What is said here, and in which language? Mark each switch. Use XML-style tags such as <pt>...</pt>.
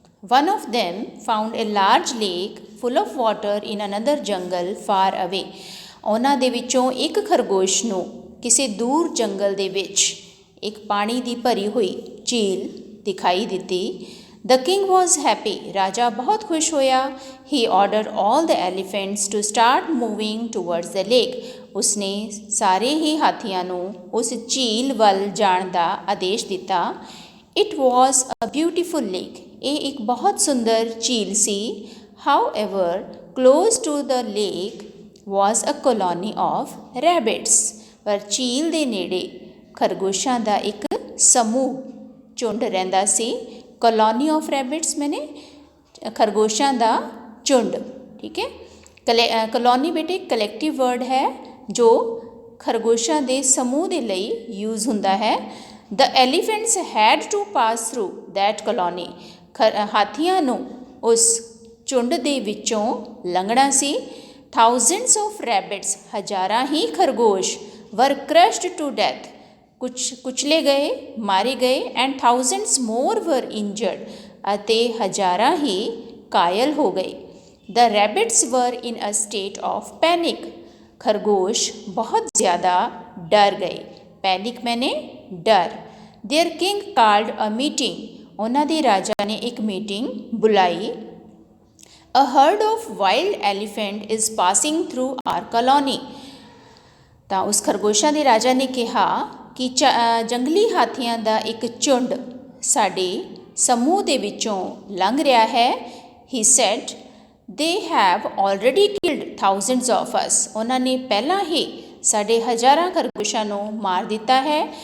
<en>One of them found a large lake full of water in another jungle far away.</en> <pa>ਉਹਨਾਂ ਦੇ ਵਿੱਚੋਂ ਇੱਕ ਖਰਗੋਸ਼ ਨੂੰ ਕਿਸੇ ਦੂਰ ਜੰਗਲ ਦੇ ਵਿੱਚ ਇੱਕ ਪਾਣੀ ਦੀ ਭਰੀ ਹੋਈ ਝੀਲ ਦਿਖਾਈ ਦਿੱਤੀ.</pa> <en>The king was happy.</en> <pa>ਰਾਜਾ ਬਹੁਤ ਖੁਸ਼ ਹੋਇਆ.</pa> <en>He ordered all the elephants to start moving towards the lake.</en> <pa>ਉਸਨੇ ਸਾਰੇ ਹੀ ਹਾਥੀਆਂ ਨੂੰ ਉਸ ਝੀਲ ਵੱਲ ਜਾਣ ਦਾ ਆਦੇਸ਼ ਦਿੱਤਾ.</pa> <en>It was a beautiful lake.</en> <pa>ਇਹ ਇੱਕ ਬਹੁਤ ਸੁੰਦਰ ਝੀਲ ਸੀ.</pa> <en>However, close to the lake was a colony of rabbits.</en> <pa>ਪਰ ਝੀਲ ਦੇ ਨੇੜੇ ਖਰਗੋਸ਼ਾਂ ਦਾ ਇੱਕ ਸਮੂਹ, ਝੁੰਡ ਰਹਿੰਦਾ ਸੀ.</pa> <en>colony of rabbits</en> <pa>ਮੈਨੇ ਖਰਗੋਸ਼ਾਂ ਦਾ ਝੁੰਡ. ਠੀਕ ਹੈ. ਕਲੋਨੀ ਬੇਟੇ ਕਲੈਕਟਿਵ ਵਰਡ ਹੈ ਜੋ ਖਰਗੋਸ਼ਾਂ ਦੇ ਸਮੂਹ ਦੇ ਲਈ ਯੂਜ਼ ਹੁੰਦਾ ਹੈ.</pa> <en>The elephants had to pass through that colony.</en> <pa>ਹਾਥੀਆਂ ਨੂੰ ਉਸ ਝੁੰਡ ਦੇ ਵਿੱਚੋਂ ਲੰਘਣਾ ਸੀ.</pa> <en>Thousands of rabbits,</en> <pa>ਹਜ਼ਾਰਾਂ ਹੀ ਖਰਗੋਸ਼,</pa> <en>were crushed to death.</en> <pa>ਕੁਚਲੇ ਗਏ, ਮਾਰੇ ਗਏ.</pa> <en>And thousands more were injured.</en> <pa>ਅਤੇ ਹਜ਼ਾਰਾਂ ਹੀ ਕਾਇਲ ਹੋ ਗਏ.</pa> <en>The rabbits were in a state of panic.</en> <hi>खरगोश बहुत ज़्यादा डर गए। पैनिक मैंने डर।</hi> <en>their king called a meeting,</en> <hi>उन्होंने दे राजा ने एक मीटिंग बुलाई।</hi> <en>a herd of wild elephant is passing through our colony,</en> <pa>ਤਾਂ ਉਸ ਖਰਗੋਸ਼ਾਂ ਦੇ ਰਾਜਾ ਨੇ ਕਿਹਾ ਕਿ ਜੰਗਲੀ ਹਾਥੀਆਂ ਦਾ ਇੱਕ ਝੁੰਡ ਸਾਡੇ ਸਮੂਹ ਦੇ ਵਿੱਚੋਂ ਲੰਘ ਰਿਹਾ ਹੈ।</pa> <en>he said they have already killed thousands of us,</en> <pa>ਉਹਨਾਂ ਨੇ ਪਹਿਲਾਂ ਹੀ ਸਾਡੇ ਹਜ਼ਾਰਾਂ ਖਰਗੋਸ਼ਾਂ ਨੂੰ ਮਾਰ ਦਿੱਤਾ ਹੈ।</pa>